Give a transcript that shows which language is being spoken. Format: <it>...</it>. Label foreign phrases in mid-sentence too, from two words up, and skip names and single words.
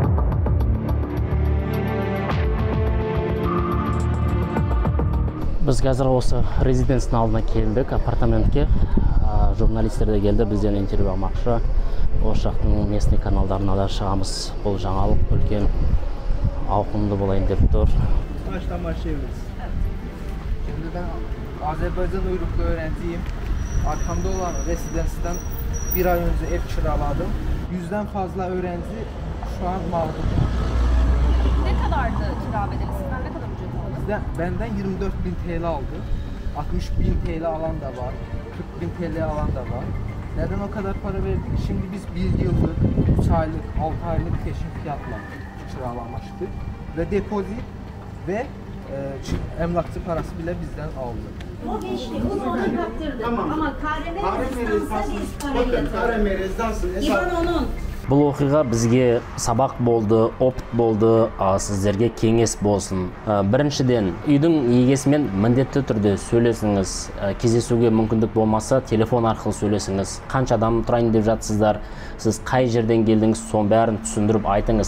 <kk>Біз қазір осы резиденцияның алдына келдік, апартаментке. Журналистер де келді, бізден интервью алмақшы. Осы жақтың местный каналдарына да шығамыз. Бұл жаңалық үлкен ауқымды болайын деп тұр.</kk> <tr>Başlamışız. Şimdi ben Azerbaycan uyruklu öğrenciyim. Arkamda olan rezidansdan bir ay önce ev kiraladım. 100'den fazla öğrenci şu an mağdur. Ne kadardı kira bedeli? Sizden ne kadar ücret aldı? Benden 24.000 TL aldı. 60.000 TL alan da var. 40.000 TL alan da var. Neden o kadar para verdik? Şimdi biz 1 yıllık, 3 aylık, 6 aylık peşin fiyatla kiralamıştık. Ve depozit ve emlakçı parası bile bizden aldı. O geçti, onu ona kaptırdı. Ama KRM rezidansı İvan onun.</tr> <kk>Бұл оқиға бізге сабақ болды, опыт болды, сіздерге кеңес болсын. Біріншіден, үйдің егесімен міндетті түрде сөйлесіңіз. Кездесуге мүмкіндік болмаса, телефон арқылы сөйлесіңіз. Қанша адам тұрайын деп жатсыздар, сіз қай жерден келдіңіз, соның бәрін түсіндіріп айтыңыз.</kk>